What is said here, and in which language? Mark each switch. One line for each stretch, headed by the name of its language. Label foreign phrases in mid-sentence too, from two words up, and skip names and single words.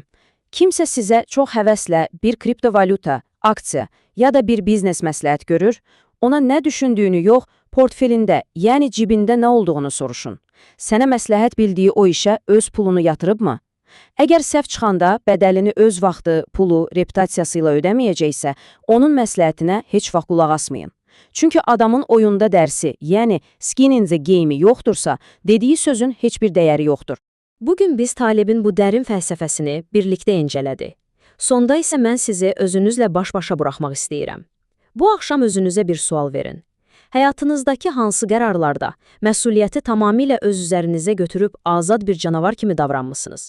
Azerbaijani: Kimsə sizə çox həvəslə bir kriptovalyuta, aksiya ya da bir biznes məsləhət görür, ona nə düşündüyünü yox, portfelində, yəni cibində nə olduğunu soruşun. Sənə məsləhət bildiyi o işə öz pulunu yatırıbmı? Əgər səhv çıxanda bədəlini öz vaxtı, pulu, reputasiyası ilə ödəməyəcəksə, onun məsləhətinə heç vaxt qulaq asmayın. Çünki adamın oyunda dərsi, yəni
English: skin in the game
Azerbaijani: yoxdursa, dediyi sözün heç bir dəyəri yoxdur. Bugün biz Talebin bu dərin fəlsəfəsini birlikdə incələdik. Sonda isə mən sizi özünüzlə baş-başa buraxmaq istəyirəm. Bu axşam özünüzə bir sual verin. Həyatınızdakı hansı qərarlarda məsuliyyəti tamamilə öz üzərinizə götürüb azad bir canavar kimi davranmısınız?